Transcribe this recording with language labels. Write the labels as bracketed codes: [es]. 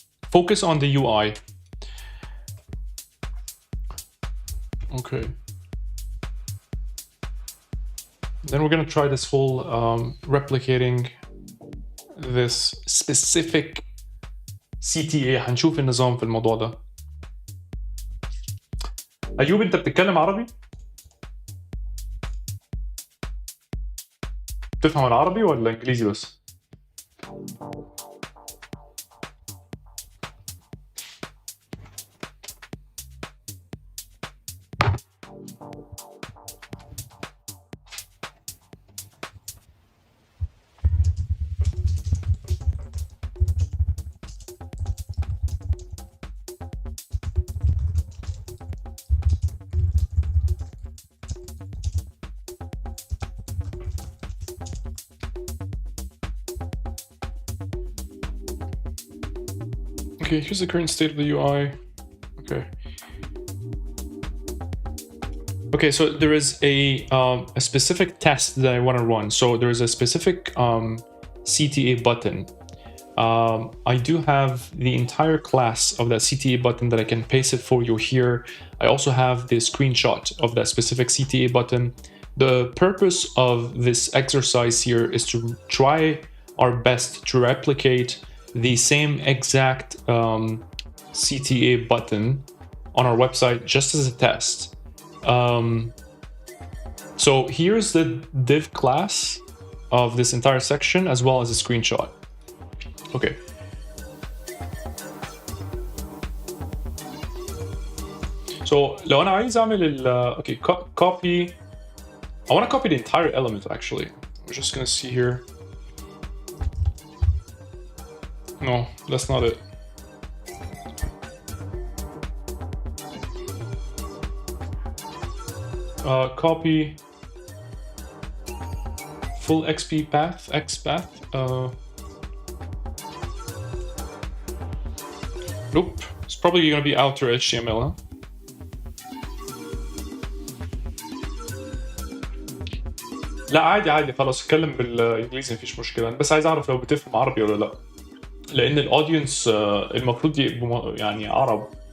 [en] Focus on the UI. Okay. Then we're gonna try this whole replicating this specific CTA. [ar] هنشوف النظام في الموضوع ده. أيوب أنت بتتكلم عربي؟ تفهم العربي ولا إنجليزي بس؟ [en] Okay, here's the current state of the UI. Okay. Okay, so there is a specific test that I want to run. So there is a specific CTA button. I do have the entire class of that CTA button that I can paste it for you here. I also have the screenshot of that specific CTA button. The purpose of this exercise here is to try our best to replicate the same exact CTA button on our website just as a test. So here's the div class of this entire section as well as a screenshot. Okay. So [ar] لو أنا عايز أعمل [en] okay, copy. I want to copy the entire element actually. We're just gonna see here. No, that's not it. Copy full XP path, X path. Nope, it's probably gonna be outer HTML, huh? [ar] لا عادي خلاص اتكلم بالانجليزي مفيش مشكله، بس عايز اعرف لو بتفهم عربي ولا لا، لان الاودينس المفروض يبقوا يعني عرب.